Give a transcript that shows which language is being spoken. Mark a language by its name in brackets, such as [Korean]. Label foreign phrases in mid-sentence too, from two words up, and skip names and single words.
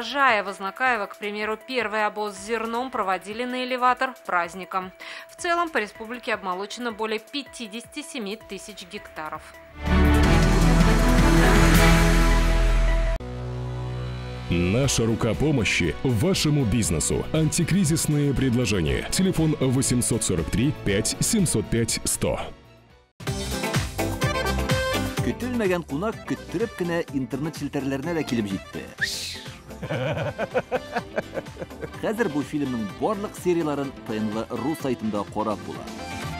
[Russian] В Ознакаево, к примеру, первый обоз с зерном проводили на элеватор праздником. В целом по республике обмолочено более 57 тысяч гектаров. Наша рука помощи вашему бизнесу. Антикризисные предложения. Телефон 843 5 705 100. [Tatar] Көтелмәгән кунак көттөреп кенә интернет челтәрләренә дә килеп җитте. Хәзер бу фильмның барлык серияларын ТНВ.ру сайтында карап була.